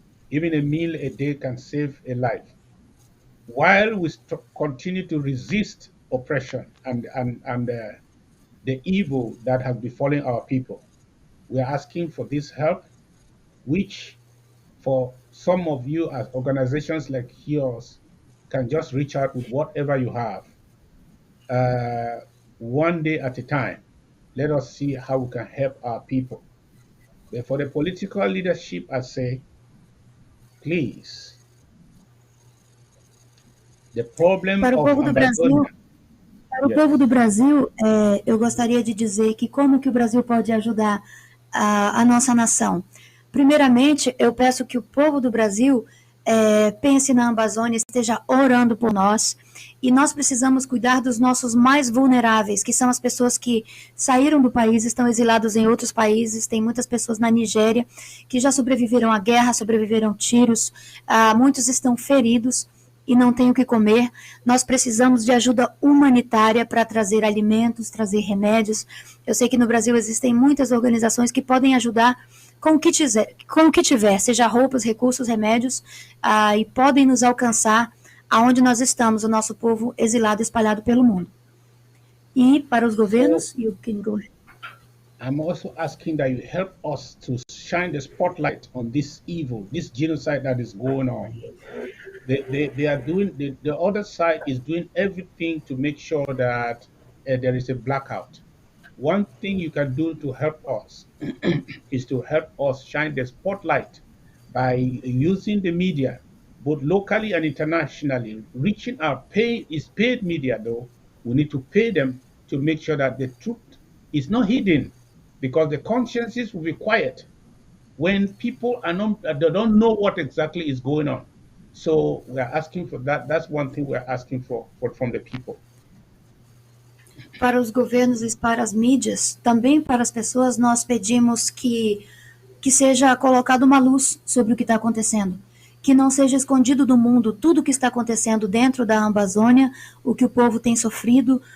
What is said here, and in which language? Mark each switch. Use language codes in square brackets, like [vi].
[en] Even a meal a day can save a life. While we continue to resist oppression and the evil that has befallen our people, we are asking for this help, which for some of you as organizations like yours can just reach out with whatever you have, uh, one day at a time. Let us see how we can help our people. But for the political leadership, I say, please, the problem [pt] Para o [en] of [pt] povo do Brasil, [en] Ambazonia, [pt] Para o povo do [en] yes, [pt] Brasil, eu gostaria de dizer que como que o Brasil pode ajudar a nossa nação. Primeiramente, eu peço que o povo do Brasil pense na Amazônia, esteja orando por nós, e nós precisamos cuidar dos nossos mais vulneráveis, que são as pessoas que saíram do país, estão exilados em outros países, tem muitas pessoas na Nigéria que já sobreviveram à guerra, sobreviveram tiros, muitos estão feridos, e não têm o que comer, nós precisamos de ajuda humanitária para trazer alimentos, trazer remédios. Eu sei que no Brasil existem muitas organizações que podem ajudar com o que tiver, seja roupas, recursos, remédios, e podem nos alcançar aonde nós estamos, o nosso povo exilado, espalhado pelo mundo. E para os governos, [en] you can go ahead. I'm also asking that you help us to shine the spotlight on this evil, this genocide that is going on. They are doing the other side is doing everything to make sure that there is a blackout. One thing you can do to help us is to help us shine the spotlight by using the media, both locally and internationally, reaching out. Paid media though. We need to pay them to make sure that the truth is not hidden, because the consciences will be quiet when people are not they don't know what exactly is going on. So we are asking for that. That's one thing we're asking for from the people. [pt] Para os governos e para as mídias, também para as pessoas, nós pedimos que seja colocada uma luz sobre o que está acontecendo, que não seja escondido do mundo tudo o que está acontecendo dentro da Amazônia, o que o povo tem sofrido.